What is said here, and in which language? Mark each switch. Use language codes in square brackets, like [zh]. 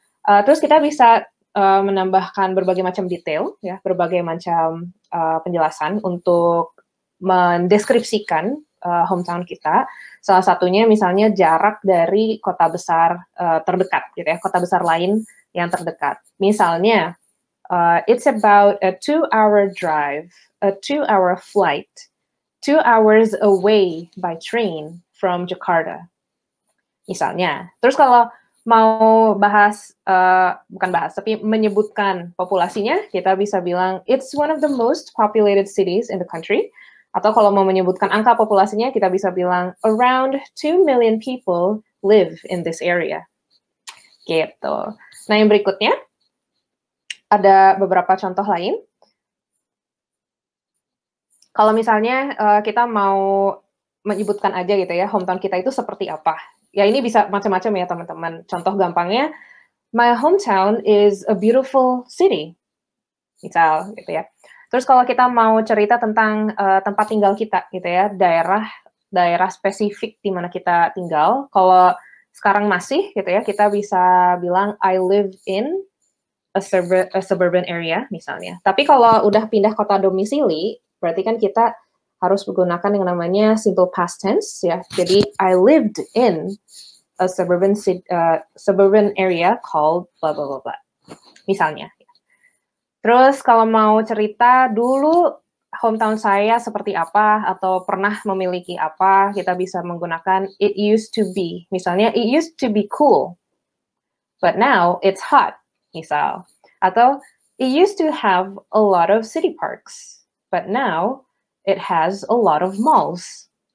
[id] Terus kita bisa menambahkan berbagai macam detail, ya, berbagai macam penjelasan untuk mendeskripsikan hometown kita. Salah satunya misalnya jarak dari kota besar terdekat, gitu ya, kota besar lain yang terdekat. Misalnya, [en] it's about a 2-hour drive, a 2-hour flight, 2 hours away by train from Jakarta. [id] Misalnya. Terus kalau mau bahas, bukan bahas, tapi menyebutkan populasinya, kita bisa bilang, [en] it's one of the most populated cities in the country. [id] Atau kalau mau menyebutkan angka populasinya, kita bisa bilang, [en] around 2 million people live in this area. [id] Gitu. Nah, yang berikutnya, ada beberapa contoh lain. Kalau misalnya kita mau menyebutkan aja gitu ya, hometown kita itu seperti apa. Ya ini bisa macam-macam ya teman-teman. Contoh gampangnya, [en] my hometown is a beautiful city. [id] Misal gitu ya. Terus kalau kita mau cerita tentang tempat tinggal kita gitu ya, daerah spesifik di mana kita tinggal. Kalau sekarang masih gitu ya, kita bisa bilang [en] I live in a suburban area [id] misalnya. Tapi kalau udah pindah kota domisili, berarti kan kita harus menggunakan yang namanya simple past tense ya. Jadi [en] I lived in a suburban area called blah blah blah blah. [id] Misalnya. Terus kalau mau cerita dulu hometown saya seperti apa atau pernah memiliki apa, kita bisa menggunakan [en] it used to be. Misalnya it used to be cool, but now it's hot. [id] Misal. [en] Atau it used to have a lot of city parks, but now it has a lot of malls.